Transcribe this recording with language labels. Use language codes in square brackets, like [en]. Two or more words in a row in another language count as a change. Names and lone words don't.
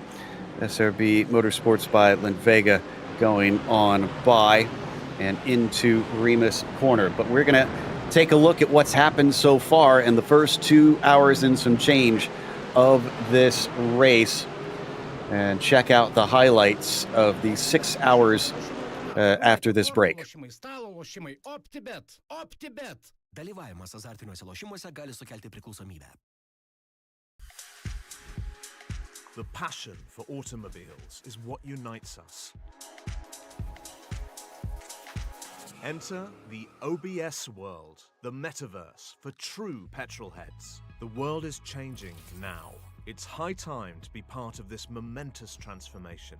[en] SRB Motorsports by Lindvega going on by and into Remus Corner. But we're going to take a look at what's happened so far in the first 2 hours and some change of this race, and check out the highlights of the 6 hours after this break. [lt] Dalyvavimas azartiniuose lošimuose gali sukelti priklausomybę. [en] The passion for automobiles is what unites us. Enter the OBS world, the metaverse for true petrol heads. The world is changing now. It's high time to be part of this momentous transformation.